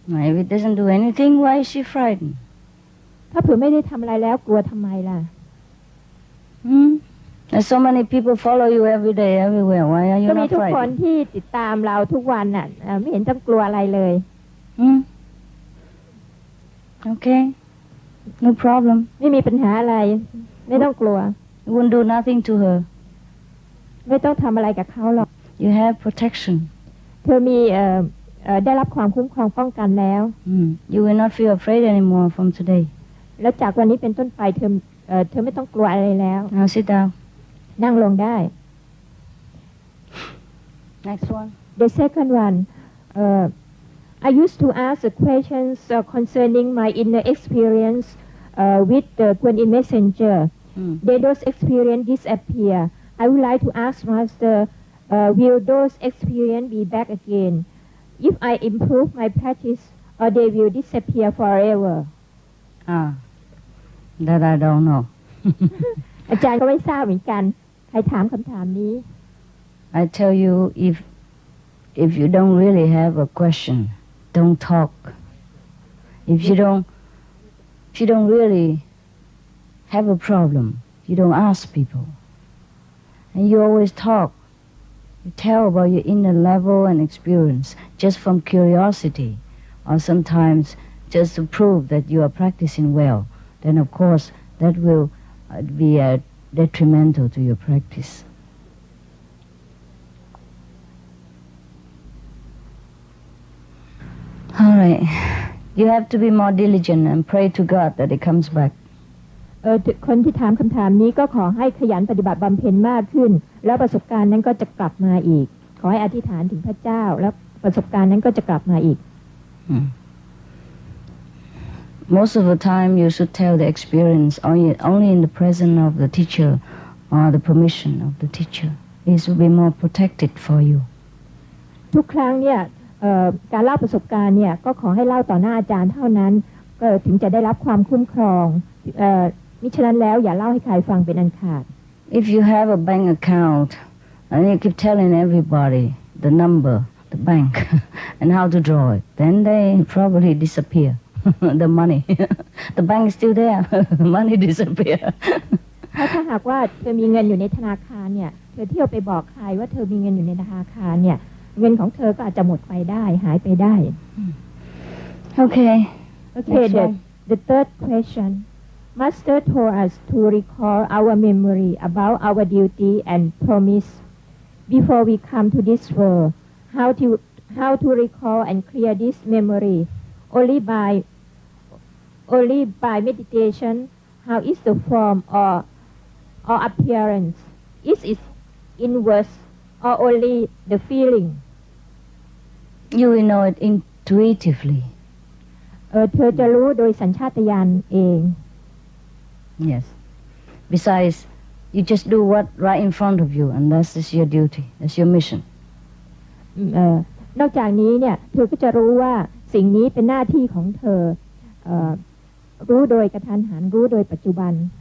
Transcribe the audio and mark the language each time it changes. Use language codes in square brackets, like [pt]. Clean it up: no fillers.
[en] If it doesn't do anything, why is she frightened? [th] ถ้าเผื่อไม่ได้ทำอะไรแล้วกลัวทำไมล่ะ [en] There's so many people follow you every day, everywhere. Why are you [th] ก็มี [en] not [th] ทุกคน [en] frightened? [th] ที่ติดตามเราทุกวันน่ะไม่เห็นต้องกลัวอะไรเลย [en] Okay, no problem. [th] ไม่มีปัญหาอะไรไม่ต้องกลัว [en] You won't do nothing to her. [th] ไม่ต้องทำอะไรกับเขาหรอก [en] You have protection. [th] เธอมีได้รับความคุ้มครองป้องกันแล้ว [en] You will not feel afraid anymore from today. [th] แล้วจากวันนี้เป็นต้นไปเธอไม่ต้องกลัวอะไรแล้ว [en] Now sit down. [th] นั่งลงได้ [en] Next one. The second one I used to ask the questions concerning my inner experience with the Guanyin messenger. Then those experience disappear. I would like to ask Master, will those experience be back again? If I improve my practice, or they will disappear forever? That I don't know. [th] อาจารย์ก็ไม่ทราบเหมือนกันใครถามคำถามนี้ [en] I tell you, if you don't really have a question, don't talk. If you don't really have a problem, you don't ask people. And you always talk. You tell about your inner level and experience just from curiosity, or sometimes just to prove that you are practicing well. Then of course that will be detrimental to your practice. All right. You have to be more diligent and pray to God that it comes back. [th] คนที่ถามคำถามนี้ก็ขอให้ขยันปฏิบัติบำเพ็ญมากขึ้นแล้วประสบการณ์นั้นก็จะกลับมาอีกขอให้อธิษฐานถึงพระเจ้าแล้วประสบการณ์นั้นก็จะกลับมาอีก [en] Most of the time you should tell the experience only in the presence of the teacher or the permission of the teacher. It will be more protected for you. [th] ทุกครั้งเนี่ยการเล่าประสบการณ์เนี่ยก็ขอให้เล่าต่อหน้าอาจารย์เท่านั้นก็ถึงจะได้รับความคุ้มครองมิฉะนั้นแล้วอย่าเล่าให้ใครฟังเป็นอันขาด [en] If you have a bank account and you keep telling everybody the number, the bank, and how to draw it, then they probably disappear. The money, the bank is still there. Money disappear. [th] ถ้าหากว่าเธอมีเงินอยู่ในธนาคารเนี่ยเธอเที่ยวไปบอกใครว่าเธอมีเงินอยู่ในธนาคารเนี่ยเงินของเธอก็อาจจะหมดไปได้หายไปได้ [en] Okay. The third question. Master told us to recall our memory about our duty and promise before we come to this world. How to recall and clear this memory? Only by meditation. How is the form or appearance? Is it inverse or only the feeling? You will know it intuitively. [th] เธอจะรู้โดยสัญชาตญาณเอง [en] Yes. Besides, you just do what right in front of you, and that's just your duty. That's your mission. [th] นอกจากนี้เนี่ยเธอก็จะรู้ว่าสิ่งนี้เป็นหน้าที่ของเธอรู้โดยกระทันหันรู้โดยปัจจุบัน